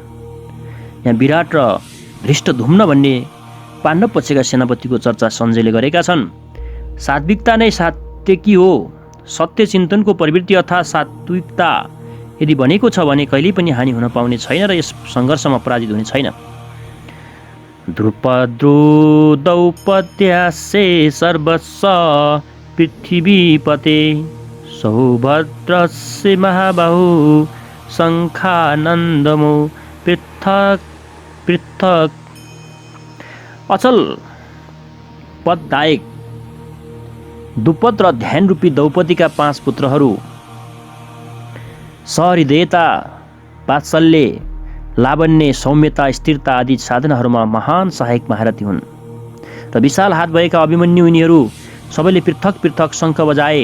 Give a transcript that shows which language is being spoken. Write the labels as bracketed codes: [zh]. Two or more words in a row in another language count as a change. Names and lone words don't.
[ne] यहाँ विराट र धृष्टद्युम्न भन्ने पाण्डव पक्षका सेनापतिको चर्चा सञ्जयले गरेका छन्। सात्विकता नै सात्यकी हो। सत्य चिन्तनको प्रवृत्ति अर्थात् सात्विकता यदि बनेको छ भने कहिल्यै पनि हानि हुन पाउने छैन र यस सङ्घर्षमा पराजित हुने छैन। [sa] द्रुपद्रुदौपद्यासे सर्वस्व पृथिवीपते सौभद्रस्य महाबाहु शङ्खानन्दमो पृथक् पृथक्। [ne] अचल पददायक द्रुपद र ध्यानरूपी द्रौपदीका 5 पुत्रहरू सहृदयता, वात्सल्य, लावण्य, सौम्यता, स्थिरता आदि साधनाहरूमा महान सहायक महारथी हुन् र विशाल हात भएका अभिमन्यु यिनीहरू सबैले पृथक पृथक शङ्ख बजाए।